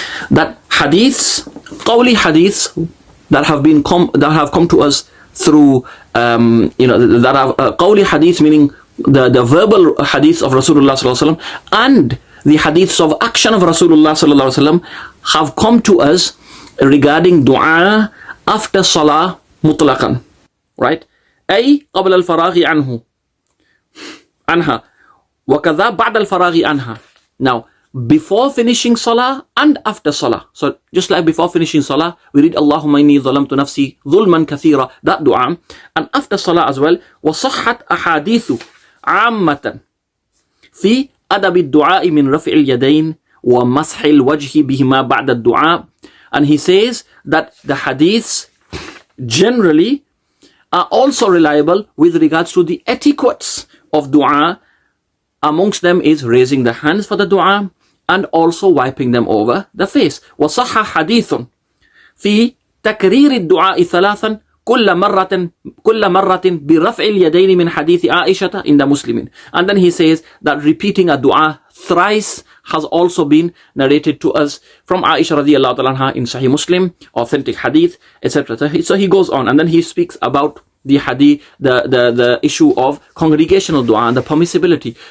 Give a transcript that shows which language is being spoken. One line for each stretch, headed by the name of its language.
English: That hadiths, qawli hadiths that have come to us through that have qawli hadith, meaning the verbal hadiths of Rasulullah sallallahu alaihi wasallam, and the hadiths of action of Rasulullah sallallahu alaihi wasallam have come to us regarding dua after salah mutlaqan, right?
Arabic: أي قبل الفراغ عنها وكذا بعد الفراغ عنها.
English: Now, before finishing salah and after salah. So just like before finishing salah, we read Allahumma inni zalamtu nafsi zulman kathira, that dua. And after salah as well,
Arabic: وصحت أحاديث عامة في أدب الدعاء من رفع اليدين ومسح الوجه بهما بعد الدعاء.
English: And he says that the hadiths generally are also reliable with regards to the etiquettes of dua. Amongst them is raising the hands for the dua and also wiping them over the face.
Arabic: وصح حديث في تكرير الدعاء ثلاثا كل مرة برفع اليدين من حديث عائشة عند مسلم.
English: And then he says that repeating a dua thrice has also been narrated to us from Aisha radiallahu anha in Sahih Muslim, authentic hadith, etc. So he goes on, and then he speaks about the hadith, the issue of congregational dua and the permissibility.